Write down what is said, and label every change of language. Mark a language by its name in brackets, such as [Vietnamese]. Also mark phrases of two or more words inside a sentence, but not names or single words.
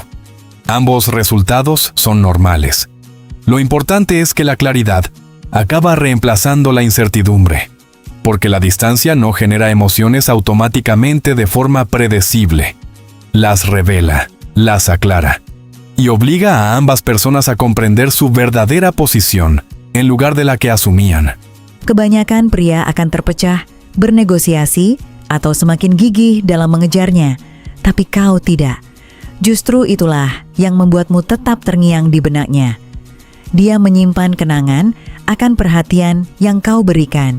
[Spanish] Ambos resultados son normales. Lo importante es que la claridad acaba reemplazando la incertidumbre, porque la distancia no genera emociones automáticamente de forma predecible. Las revela, las aclara, y obliga a ambas personas a comprender su verdadera posición en lugar de la que asumían. [Indonesian] Kebanyakan pria akan terpecah, bernegosiasi, atau semakin gigih dalam mengejarnya. Tapi kau tidak. Justru itulah yang membuatmu tetap terngiang di benaknya. Dia menyimpan kenangan akan perhatian yang kau berikan.